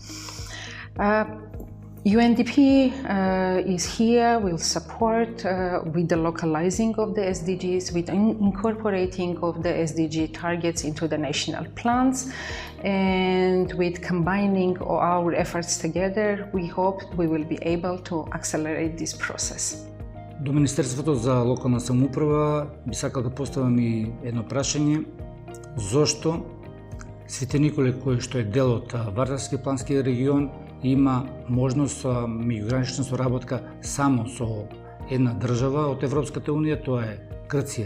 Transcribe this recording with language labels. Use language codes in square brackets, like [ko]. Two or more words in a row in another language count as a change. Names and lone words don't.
[en] UNDP is here, will support with the localizing of the SDGs, with incorporating of the SDG targets into the national plans, and with combining our efforts together, we hope we will be able to accelerate this process. [mk] До Министерството за локална самоуправа би сакал да поставам и едно прашање. Зошто Свети Николе, кој што е дел од Вардарски плански регион, има можност меѓугранична соработка само со една држава од Европската унија, тоа е Грција.